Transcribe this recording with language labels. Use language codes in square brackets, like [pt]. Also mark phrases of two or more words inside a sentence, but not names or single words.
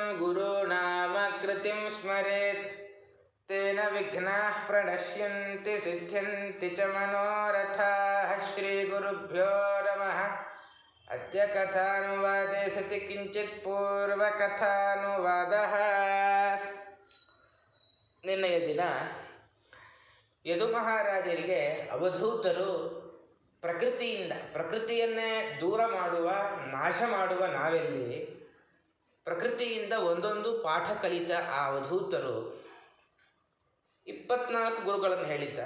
[sa] गुरूणामाकृतिं स्मरेत् तेन विघ्नाः प्रणश्यन्ति सिद्ध्यन्ति च मनोरथाः श्रीगुरुभ्यो नमः अद्य कथानुवादे सति किञ्चित् पूर्वकथानुवादः [kn] ನಿನ್ನೆಯ ದಿನ ಯದು ಮಹಾರಾಜರಿಗೆ ಅವಧೂತರು ಪ್ರಕೃತಿಯನ್ನೇ ದೂರ ಮಾಡುವ ನಾಶ ಮಾಡುವ ನಾವೆಲ್ಲಿ ಪ್ರಕೃತಿಯಿಂದ ಒಂದೊಂದು ಪಾಠ ಕಲಿತ ಆ ಅವಧೂತರು 24 ಗುರುಗಳನ್ನು ಹೇಳಿದ್ದಾರೆ.